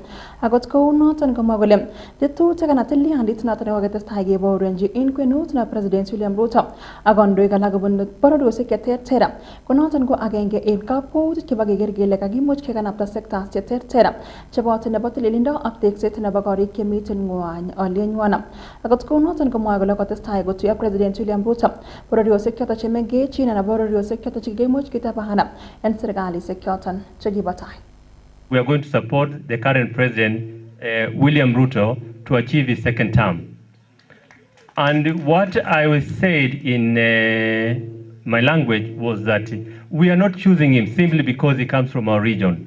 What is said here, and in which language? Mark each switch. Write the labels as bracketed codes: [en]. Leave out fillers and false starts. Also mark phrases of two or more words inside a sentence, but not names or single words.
[kln] Akot kou noton komwa kole tetutik anan tilyandit noton nekokitestai kebaorionji en kwenut nebo President William Ruto ak kandoik alak kobun bororiosiek cheterter ko noton ko agenge en kakwautik chebo keker kele kakimuch kekanapta sectors cheterter cheboto nebo tililindo ak tekset nebo korik chemiten ng'wony alyenywan. Akot kou noton komwoe kole kotestai kotuiyo President William Ruto bororiosiek choton chemengechen anan bororiosiek choton chekimuch kitabana en serkalisiek choton chekibo tai. [en] We are going to support the current President William Ruto to achieve his second term. And what I said in my language was that we are not choosing him simply because he comes from our region.